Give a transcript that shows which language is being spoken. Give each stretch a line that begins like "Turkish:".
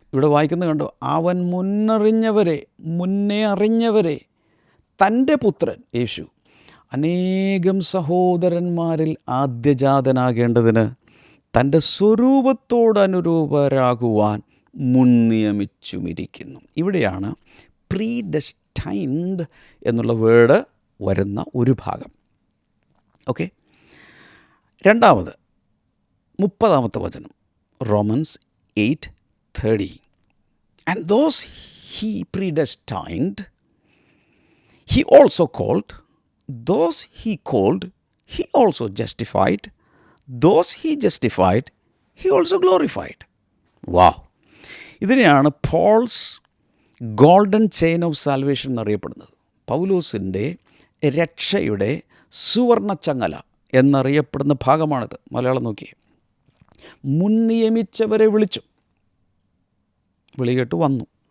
Malayalam: ഇവിടെ വായിക്കുന്നത് കണ്ടോ, അവൻ മുന്നേ അറിഞ്ഞവരെ തൻ്റെ പുത്രൻ യേശു അനേകം സഹോദരന്മാരിൽ ആദ്യജാതനാകേണ്ടതിന് തൻ്റെ സ്വരൂപത്തോടനുരൂപരാകുവാൻ മുൻനിയമിച്ചുമിരിക്കുന്നു. ഇവിടെയാണ് പ്രീഡെസ്റ്റൈൻഡ് എന്നുള്ള വേർഡ് വരുന്ന ഒരു ഭാഗം. ഓക്കെ, രണ്ടാമത് 30-ാമത്തെ വചനം, romance 8:30,
English: And those he predestined, he also called. Those he called, he also justified. Those he justified, he also glorified. Wow!
Malayalam: ഇതിനെയാണ് Paul's golden chain of salvation എന്നറിയപ്പെടുന്നത്. പൗലോസിൻ്റെ രക്ഷയുടെ സുവർണ ചങ്ങല എന്നറിയപ്പെടുന്ന ഭാഗമാണിത്. മലയാളം നോക്കിയേ. മുൻനിയമിച്ചവരെ വിളിച്ചു, വിളികേട്ട് വന്നു.